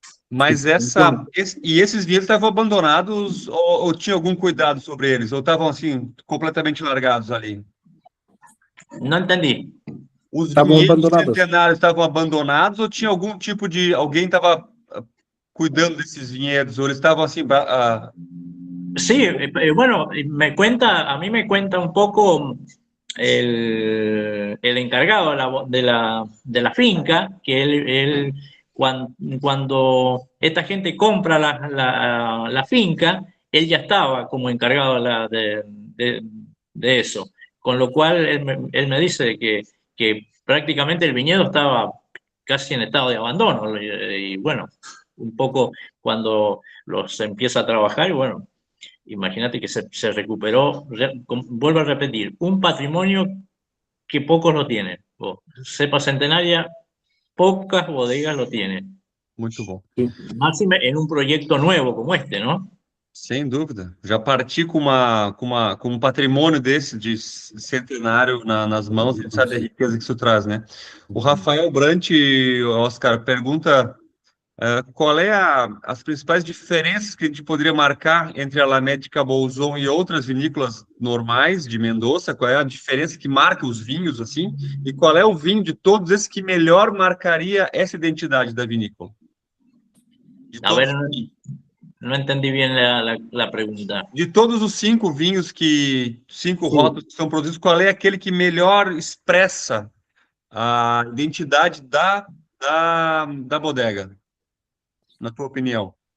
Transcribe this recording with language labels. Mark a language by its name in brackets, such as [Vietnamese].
[Portuguese] Mas esses vinhos estavam abandonados ou tinha algum cuidado sobre eles? Ou estavam, assim, completamente largados ali? Não entendi. Os Estavam vinhedos abandonados. centenários estavam abandonados ou tinha algum tipo de... Alguém estava cuidando desses vinhedos? Ou eles estavam, assim... [Spanish] Sí, bueno, a mí me cuenta un poco el encargado de la finca, que él cuando esta gente compra la finca, él ya estaba como encargado de eso. Con lo cual, él me dice que prácticamente el viñedo estaba casi en estado de abandono. Y bueno, un poco cuando los empieza a trabajar, y bueno, imagínate que se recuperó, vuelvo a repetir, un patrimonio que pocos lo tienen. Cepa centenaria, pocas bodegas lo tienen. [Portuguese] Muito bom. [Spanish] Máxime en un proyecto nuevo como este, ¿no? [Portuguese] Sem dúvida. Já parti com um patrimônio desse, de centenário nas mãos, a gente sabe a riqueza que isso traz, né? O Rafael Brant, Oscar, pergunta qual é as principais diferenças que a gente poderia marcar entre a Lamet de Cabolzon e outras vinícolas normais de Mendoza? Qual é a diferença que marca os vinhos, assim? E qual é o vinho de todos esses que melhor marcaria essa identidade da vinícola? [Spanish] A ver, no entendí bien la pregunta. [Portuguese] De todos os 5 vinhos cinco rótulos que são produzidos, qual é aquele que melhor expressa a identidade da bodega, na tua opinião?